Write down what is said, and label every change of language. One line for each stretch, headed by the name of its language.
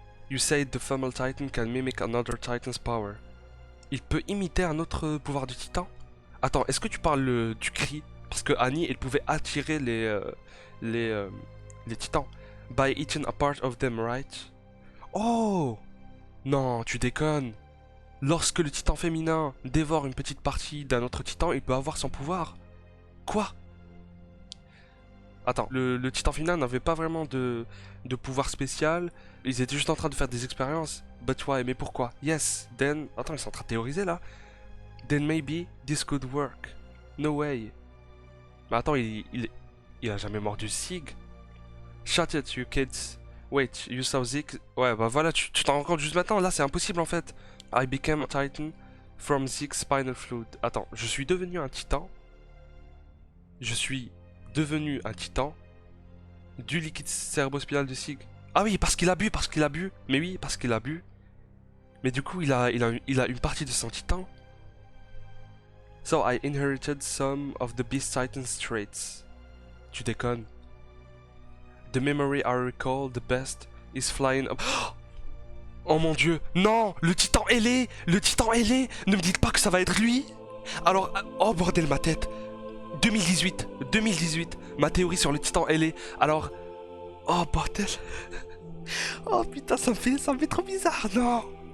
English: You said the female titan can mimic another titan's power.
French: Il peut imiter un autre pouvoir du titan? Attends, est-ce que tu parles du cri? Parce que Annie, elle pouvait attirer les titans.
English: By eating a part of them, right?
French: Oh! Non, tu déconnes. Lorsque le titan féminin dévore une petite partie d'un autre titan, il peut avoir son pouvoir. Quoi? Attends, le titan féminin n'avait pas vraiment de pouvoir spécial. Ils étaient juste en train de faire des expériences.
English: But why?
French: Mais pourquoi?
English: Yes, then...
French: Attends, ils sont en train de théoriser là.
English: Then maybe this could work. No way.
French: Mais attends, il a jamais mordu Sig.
English: Shut it, you kids. Wait, you saw Zig?
French: Ouais, bah voilà, tu t'en rends compte juste maintenant. Là, c'est impossible en fait.
English: I became a titan from Zig's spinal fluid.
French: Attends, je suis devenu un titan. Je suis devenu un titan du liquide cérébrospinal de Sig. Ah oui, parce qu'il a bu. Mais oui, parce qu'il a bu. Mais du coup, il a une partie de son titan.
English: So I inherited some of the Beast Titan's traits.
French: Tu déconnes.
English: The memory I recall the best is flying up.
French: Oh mon dieu, non, le titan ailé, le titan ailé, ne me dites pas que ça va être lui. Alors, oh bordel ma tête. 2018, ma théorie sur le titan ailé. Alors, oh bordel. Oh putain, ça me fait trop bizarre, non.